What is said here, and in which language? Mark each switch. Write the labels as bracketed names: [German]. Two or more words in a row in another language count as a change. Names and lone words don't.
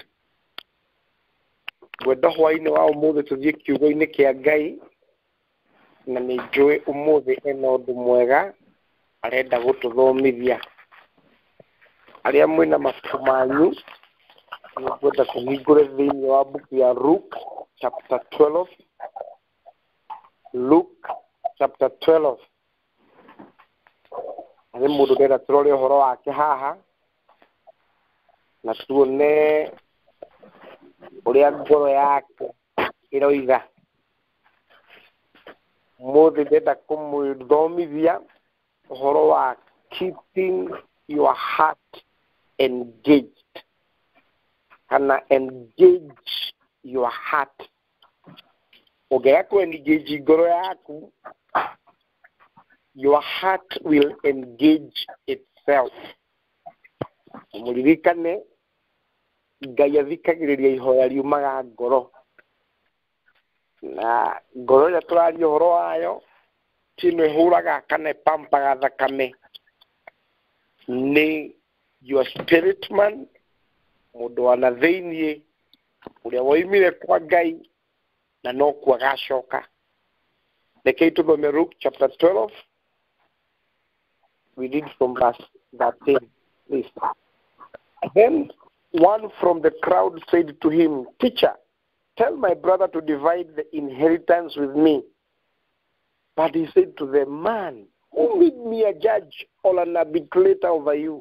[Kikuyu] Ngwenda hwaĩ-inĩ wa ũmũthĩ tũthiĩ kiugo-inĩ kĩa Ngai, na nĩ njũĩ ũmũthĩ ena ũndũ mwega arenda gũtũthomithia. Arĩa mwĩna mabuku manyu nĩngwenda kũhingũre thĩinĩ wa buku ya Luke chapter 12. Luke chapter 12. Arĩ mũndũ ndĩrenda tũrore ũhoro wake haha na tuone ũrĩa ngoro yake ĩroiga. Mũthĩ ndĩrenda kũmũthomithia ũhoro wa [English] keeping your heart engaged, [Kikuyu] kana [English] engage your heart. [Kikuyu] Ũngĩaga kũ-engage ngoro yaku, [English] your heart will engage itself. [Kikuyu] Mũririkane Ngai athikagĩrĩria ihoya riumaga ngoro, na ngoro ĩrĩa tũraria ũhoro wayo ti ĩno ĩhũraga kana ĩpampaga thakame, nĩ [English] your spirit man, [Kikuyu] mũndũ wa na thĩiniĩ ũrĩa woimire kwa Ngai na no kuo agacoka. Rekei tũthome Luke chapter 12. [English] We read from verse 13, please. Then one from the crowd said to him, "Teacher, tell my brother to divide the inheritance with me." But he said to the man, "Who made me a judge or an arbitrator over you?"